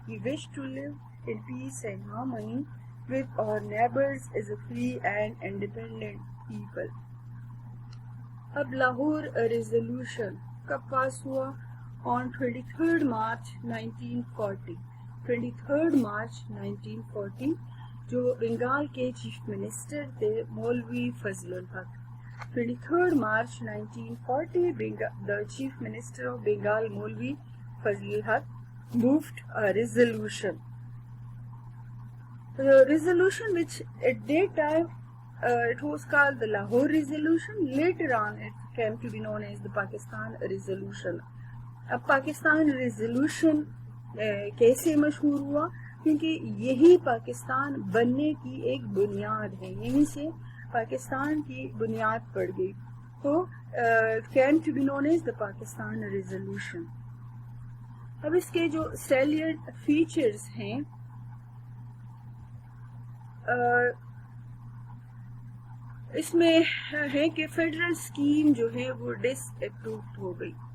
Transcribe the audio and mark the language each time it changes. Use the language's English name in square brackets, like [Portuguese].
[English] We wish to live in peace and harmony with our neighbors as a free and independent people. [Urdu] اب Lahore resolution کب پاس ہوا؟ [English] on 23rd March 1940. [Urdu] 23rd March 1940 جو بنگال کے chief minister تھے مولوی فضل الحق. [English] 23rd March 1940 the chief minister of Bengal Molvi Fazl al-Haq moved a resolution. The resolution which at that time it was called the Lahore Resolution. Later on it came to be known as the Pakistan Resolution. [Urdu] اب Pakistan resolution کیسے مشہور ہوا؟ کیونکہ یہی پاکستان بننے کی ایک بنیاد ہے، یہیں سے پاکستان کی بنیاد پڑ گئی. [English] تو came to be known as the Pakistan resolution. [Urdu] اب اس کے جو سیلینٹ فیچرز ہیں، اس میں ہے کہ فیڈرل اسکیم جو ہے وہ ڈس اپرووڈ ہو گئی.